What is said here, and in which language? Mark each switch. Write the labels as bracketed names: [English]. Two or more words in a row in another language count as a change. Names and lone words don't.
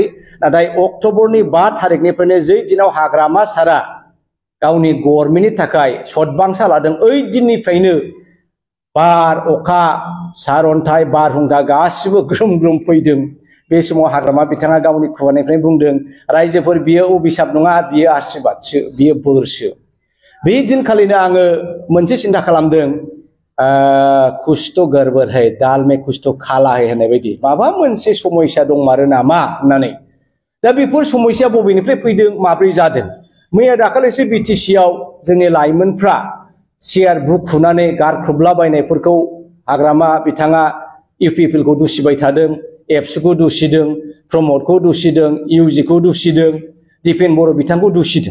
[Bodo] नाथाय अक्ट'बरनि 5 थारिखनिफ्रायनो जै दिनाव हाग्रामा सारा गावनि गभर्नमेन्टनि थाखाय सतबांसा लादों, ओइ दिननिफ्रायनो बार अखा सारअन्थाइ बारहुंखा गासिबो ग्रोम ग्रोम फैदों। बे समाव हाग्रामा बिथाङा गावनि खुगानिफ्राय बुंदों, रायजोफोर बियो अभिशाप नङा, बियो आशीर्बादसो, बियो बोरसो। बे दिनखालिनो आङो मोनसे सिन्था खालामदों, [Hindi] कुछ तो गड़बड़ है, दाल में कुछ तो काला है [Bodo] होननाय बायदि माबा मोनसे समस्या दंमारो नामा होननानै। दा बेफोर समस्या बबेनिफ्राय फैदों, माब्रै जादों? मैया दाखालिसो बिटिसिआव जोंनि लाइमोनफ्रा चेयार बुखुनानै गारख्रुबलाबायनायफोरखौ हाग्रामा बिथाङा इउपिपिएलखौ दुसिबाय थादों, एबसुखौ दुसिदों, प्रमदखौ दुसिदों, इउजिखौ दुसिदों, दिपेन बर' बिथांखौ दुसिदों।